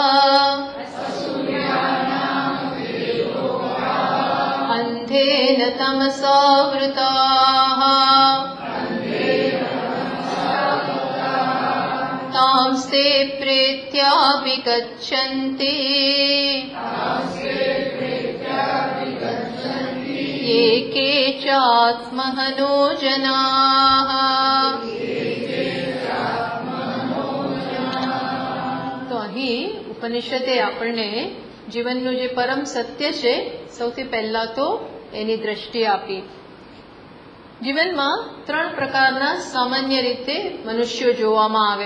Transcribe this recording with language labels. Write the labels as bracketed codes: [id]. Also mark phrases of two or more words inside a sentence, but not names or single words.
[sa] अन्धेन तमसावृताः तांस्ते प्रेत्यापि गच्छन्ति ये केचात्महनो जनाः। [gu] ઉપનિષદે આપણને જીવનનું જે પરમ સત્ય છે સૌથી પહેલા તો એની દ્રષ્ટિ આપી. જીવનમાં 3 પ્રકારના સામાન્ય રીતે મનુષ્યો જોવામાં આવે.